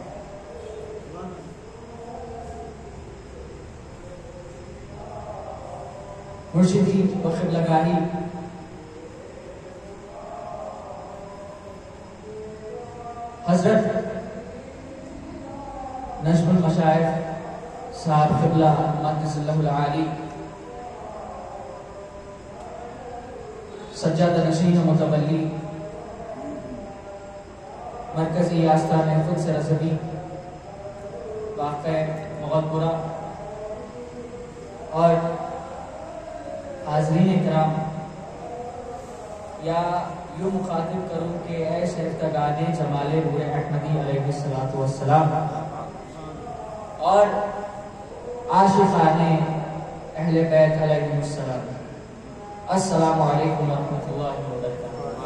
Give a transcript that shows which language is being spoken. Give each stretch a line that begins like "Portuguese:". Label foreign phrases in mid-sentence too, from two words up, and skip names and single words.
Urdu: مرشدی و قبلگاہی حضرت نجم المشائخ صاحب قبلہ مقدس اللہ العالی سجادہ نشین و متولی مرکزی آستان قدس رضوی واقع مغلپورہ اور حاضرین اکرام یا یوں مخاطب کروں کہ اے شیفتگان جمال نور احمدی
Arabic: علیہ السلام
Urdu: اور عاشقان اہل بیت
Arabic: علیہ السلام السلام علیکم ورحمۃ اللہ وبرکاتہ.